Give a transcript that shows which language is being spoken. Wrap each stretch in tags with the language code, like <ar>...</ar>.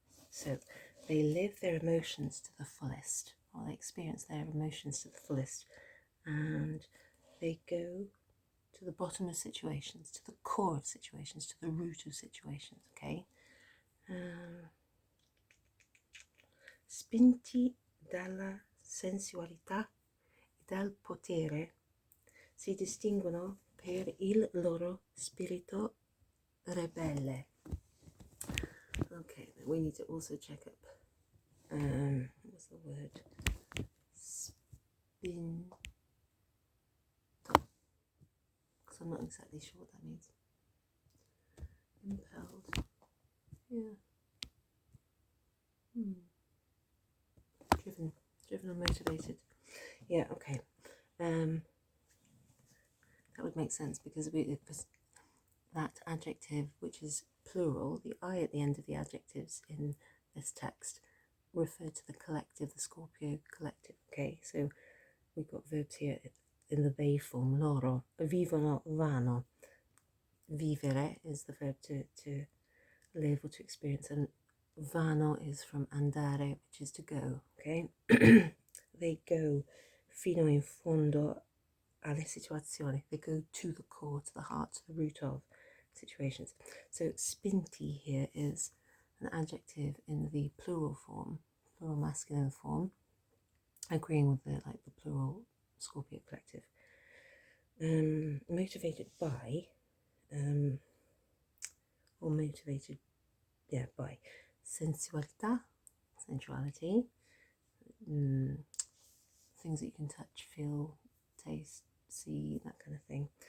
<en>So, they live their emotions to the fullest, or they experience their emotions to the fullest, and they go to the bottom of situations, to the core of situations, to the root of situations, okay?</en> <it>Spinti dalla sensualità e dal potere, si distinguono per il loro spirito rebelle.</it> <en>Okay, we need to also check up, what's the word?</en> <it>Spinto.</it> <en>Because I'm not exactly sure what that means. Impelled. Yeah. Driven or motivated. Yeah, okay. That would make sense because that adjective, which is plural, the I at the end of the adjectives in this text refer to the collective, the Scorpio collective. Okay, so we've got verbs here in the they form.</en> <it>Loro vivono, vanno.</it> <en>Vivere is the verb to live or to experience, and vano is from andare, which is to go. Okay, they go</en> <it>fino in fondo alle situazioni.</it> <en>They go to the core, to the heart, to the root of situations. So spinti here is an adjective in the plural form, plural masculine form, agreeing with the plural Scorpio collective. Motivated by, or motivated, by sensualità, sensuality, things that you can touch, feel, taste, see, that kind of thing.</en>